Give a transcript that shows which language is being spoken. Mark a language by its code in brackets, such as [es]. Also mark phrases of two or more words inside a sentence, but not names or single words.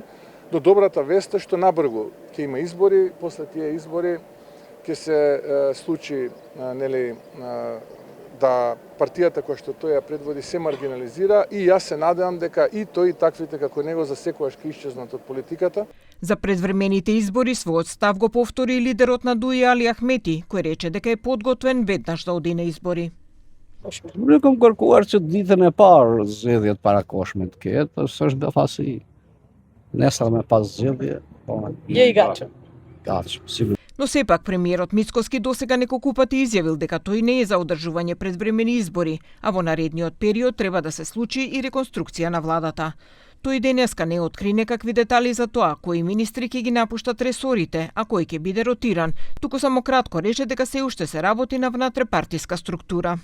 [mk] До добрата вест е што набрзо ќе има избори, после тие избори ќе се случи да партијата која што тој ја предводи се маргинализира и јас се надевам дека и тој и таквите како него за секојаш ќе исчезнат од политиката. За предвремените избори својот став го повтори лидерот на ДУИ Али Ахмети, кој рече дека е подготвен веднаш да оди на избори. [sq] Ne kam kërkuar që ditën e parë zgjedhjet para koshme të ketë, është befasi. Nesër me pas zgjedhje, Je i gatshëm. Gatshëm, sigurt. [mk] Но сепак премиерот Мицкоски досега неколку пати изјавил дека тој не е за одржување предвремени избори, а во наредниот период треба да се случи и реконструкција на владата. Тој денеска не откри некакви детали за тоа кои министри ќе ги напуштат ресорите, а кој ќе биде ротиран, туку само кратко рече дека се уште се работи на внатрепартиска структура.